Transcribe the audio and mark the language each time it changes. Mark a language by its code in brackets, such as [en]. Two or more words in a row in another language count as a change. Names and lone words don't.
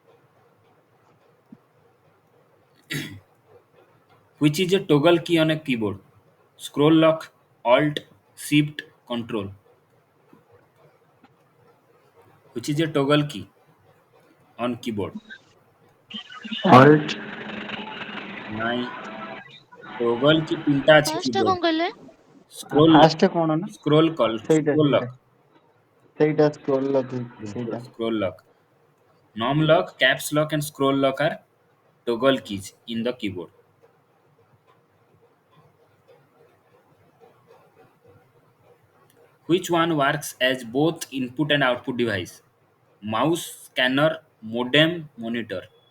[en] Which is a toggle key on a keyboard? Scroll lock, Alt, Shift, Control. Which is a toggle key on keyboard? Alt. [or] ନାଇଁ [en] toggle key [or] ତିନିଟା ଅଛି [en] First keyboard. [or] କଣ କହିଲେ? [en] Scroll [or] ଫାଷ୍ଟ କଣ ନା [en] scroll call [or] ସେଇଟା [en] scroll [or] ସେଇଟା [en] lock. [or] ସେଇଟା [en] scroll lock [or] ସେଇଟା [en] Scroll lock. Nom lock, caps lock, and scroll lock are toggle keys in the keyboard. Which one works as both input and output device? Mouse, scanner, modem, monitor.